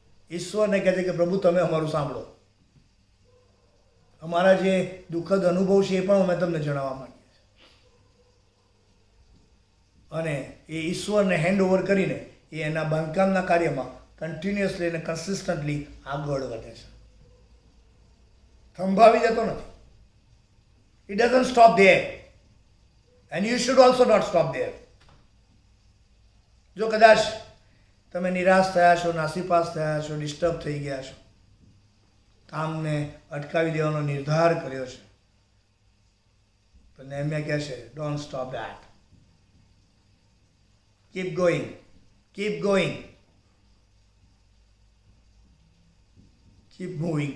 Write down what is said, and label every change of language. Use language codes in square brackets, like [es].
[gu] ઈશ્વરને કહે છે કે પ્રભુ તમે અમારું સાંભળો, અમારા જે દુઃખદ અનુભવ છે એ પણ અમે તમને જણાવવા માંગીએ છીએ. અને એ ઈશ્વરને હેન્ડઓવર કરીને એ એના બાંધકામના કાર્યમાં કન્ટિન્યુઅસલી અને કન્સિસ્ટન્ટલી આગળ વધે છે, થંભાવી જતો નથી. [en] It doesn't stop there, and you should also not stop there. [gu] જો કદાચ તમે નિરાશ થયા છો, નાસીપાસ થયા છો, ડિસ્ટર્બ થઈ ગયા છો, કામને અટકાવી દેવાનો નિર્ધાર કર્યો છે, તો નેહમ્યા કહે છે [en] Don't stop that, keep going, keep going, keep moving.